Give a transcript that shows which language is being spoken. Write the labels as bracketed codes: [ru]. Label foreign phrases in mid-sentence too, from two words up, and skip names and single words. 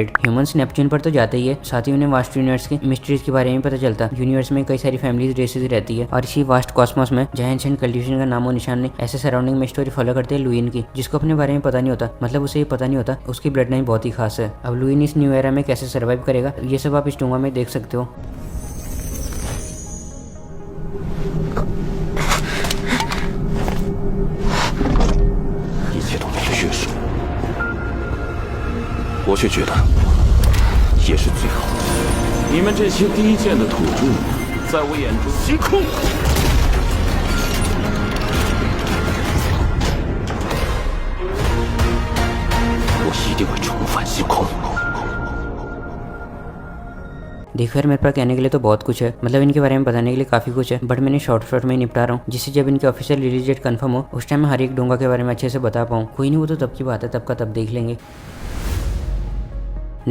[hi] ह्यूमंस नेपच्यून पर तो जाते ही है, साथ ही उन्हें [en] vast universe [hi] की मिस्ट्रीज के बारे में पता चलता। यूनिवर्स में कई सारी [en] families races [hi] रहती है और इसी [en] vast cosmos [hi] में जहाँ [en] ancient cultivation [hi] का नामो निशान नहीं, ऐसे सराउंडिंग में [en] story follow [hi] करते हैं लुइन की, जिसको अपने बारे में पता नहीं होता। मतलब उसे ये पता नहीं होता उसकी [en] blood line [hi] बहुत ही खास है। अब लुइन इस [en] new era [hi] में कैसे सर्वाइव करेगा, ये सब आप इस डोंगा में देख सकते हो। [zh] 我却觉得也是最好的。你们这些低贱的土著，在我眼中星空。我一定会重返星空。 [hi] देखो यार, मेरे पास कहने के लिए तो बहुत कुछ है, मतलब इनके बारे में बताने के लिए काफी कुछ है, बट मैंने शॉर्ट में निपटा रहा हूँ, जिससे जब इनके [en] official release date confirm [hi] हो उस टाइम मैं हर एक डोंगा के बारे में अच्छे से बता पाऊँ। कोई नहीं, वो तो तब की बात है, तब का तब देख लेंगे।